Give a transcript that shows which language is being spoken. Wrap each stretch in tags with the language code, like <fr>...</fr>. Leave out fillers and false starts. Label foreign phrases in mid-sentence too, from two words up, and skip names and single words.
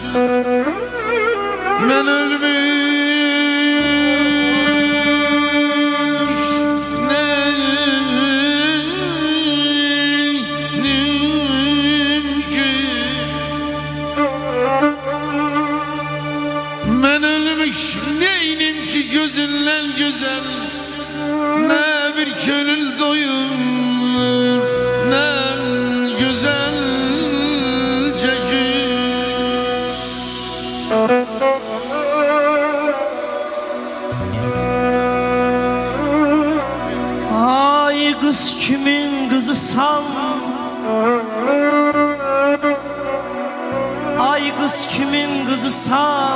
<tr>Ben ölmüş neyim ki? Ben ölmüş neyim ki gözünle güzel? Ne bir gönül doyur, ne güzel çekir.</tr> <az>Ay qız kimin qızısan? Ay qız kimin qızısan?</az>